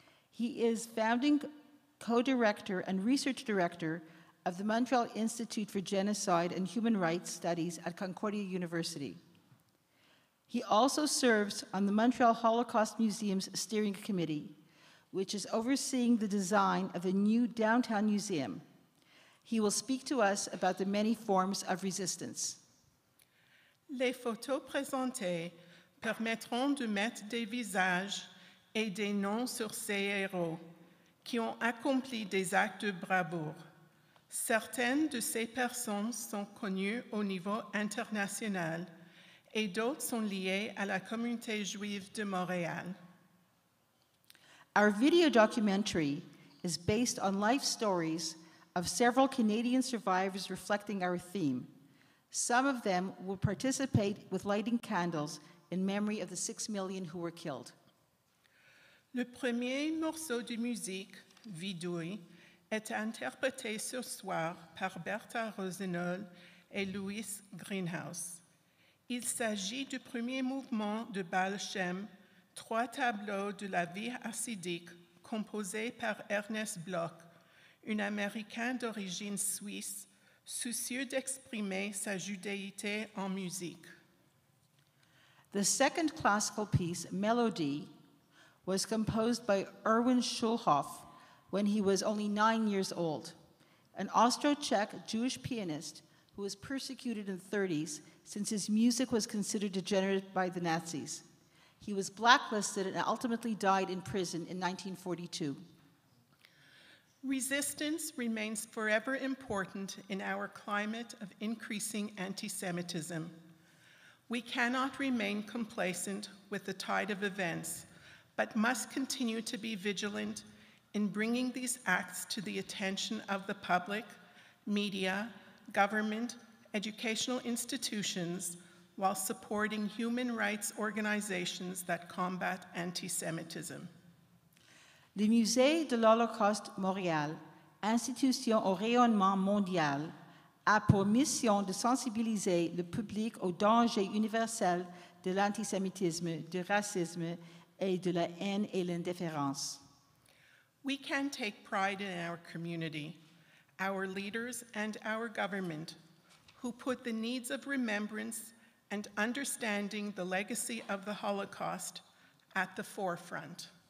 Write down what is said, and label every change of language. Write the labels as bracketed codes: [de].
[en] He is founding co-director and research director of the Montreal Institute for Genocide and Human Rights Studies at Concordia University. He also serves on the Montreal Holocaust Museum's steering committee, which is overseeing the design of the new downtown museum. He will speak to us about the many forms of resistance. [fr] Les photos présentées permettront de mettre des visages et des noms sur ces héros qui ont accompli des actes de bravoure. Certaines de ces personnes sont connues au niveau international et d'autres sont liées à la communauté juive de Montréal. [en] Our video documentary is based on life stories of several Canadian survivors reflecting our theme. Some of them will participate with lighting candles in memory of the 6 million who were killed. [fr] Le premier morceau de musique, Vidouille, est interprété ce soir par Bertha Rosenol et Louis Greenhouse. Il s'agit du premier mouvement de Baal Shem, 3 tableaux de la vie hassidique composés par Ernest Bloch, un Américain d'origine suisse, soucieux d'exprimer sa judéité en musique. [en] The second classical piece, Melody, was composed by Erwin Schulhoff when he was only 9 years old, an Austro-Czech Jewish pianist who was persecuted in the 30s since his music was considered degenerate by the Nazis. He was blacklisted and ultimately died in prison in 1942. Resistance remains forever important in our climate of increasing anti-Semitism. We cannot remain complacent with the tide of events, but must continue to be vigilant in bringing these acts to the attention of the public, media, government, educational institutions, while supporting human rights organizations that combat anti-Semitism. [fr] Le Musée de l'Holocauste Montréal, institution au rayonnement mondial, a pour mission de sensibiliser le public au danger universel de l'antisémitisme, du racisme et de la haine et l'indifférence. [en] We can take pride in our community, our leaders, and our government, who put the needs of remembrance and understanding the legacy of the Holocaust at the forefront.